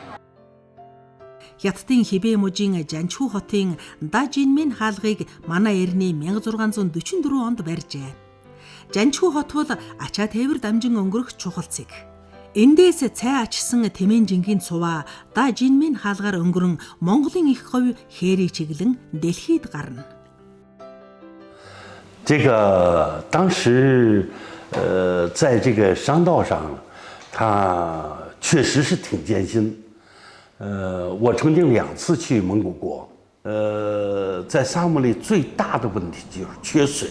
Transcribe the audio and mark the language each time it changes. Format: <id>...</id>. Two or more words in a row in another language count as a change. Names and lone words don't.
<mn>Хятадын Хибэ мужийн Жанчхүү хотын Дажинмэн хаалгыг манай эртний 1644 онд барьжээ. Жанчхүү хот бол ачаа тээвэр дамжин өнгөрөх чухал цэг. Эндээс цай ачсан Тэмэн жингийн цуваа Дажинмэн хаалгаар өнгөрөн Монголын их говь хээрийг чиглэн дэлхийд гарна.</mn> <zh>这个当时，在这个商道上，它确实是挺艰辛。我曾经2次去蒙古国，在沙漠里最大的问题就是缺水。</zh>